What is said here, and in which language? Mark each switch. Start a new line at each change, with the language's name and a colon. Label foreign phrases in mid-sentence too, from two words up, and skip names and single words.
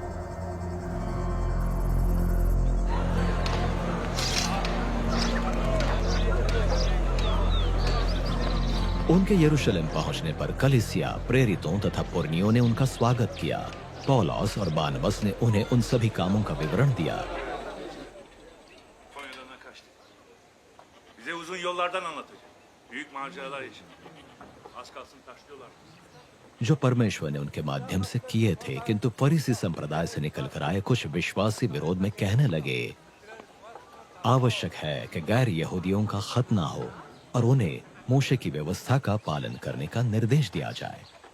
Hindi: उनके यरूशलेम पहुंचने पर कलीसिया, प्रेरितों तथा पुरनियों ने उनका स्वागत किया। पौलुस और बारनबास ने उन्हें उन सभी कामों का विवरण दिया।
Turkish: Bize uzun yollardan anlatacak. Büyük maceralar için. Az kalsın taşlıyorlar.
Hindi: जो परमेश्वर ने उनके माध्यम से किए थे, किंतु फरीसी संप्रदाय से निकलकर आए कुछ विश्वासी विरोध में कहने लगे, आवश्यक है कि गैर यहूदियों का खतना हो और उन्हें मूशे की व्यवस्था का पालन करने का निर्देश दिया जाए।